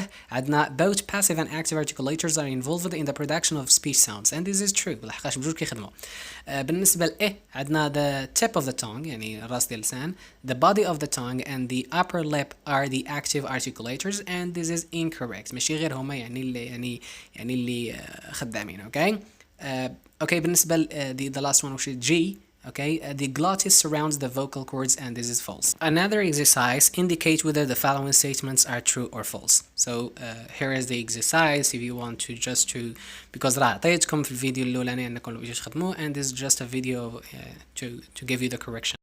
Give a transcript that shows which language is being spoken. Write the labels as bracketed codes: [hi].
[en] عندنا both passive and active articulators are involved in the production of speech sounds, and this is true. [ar] لحقاش بجوج كيخدموا. [en] بالنسبه ل عندنا the tip of the tongue [ar] يعني الراس ديال اللسان, [en] the body of the tongue and the upper lip are the active articulators, and this is incorrect. [ar] ماشي غير هما يعني اللي خدامين. okay بالنسبه ل [en] the last one which is G, Okay, the glottis surrounds the vocal cords, and this is false. Another exercise indicate whether the following statements are true or false. So here is the exercise if you want to just to because [ar] راه عطيتكم في الفيديو الأولاني أنكم باش تخدموه, [en] and this is just a video to give you the correction.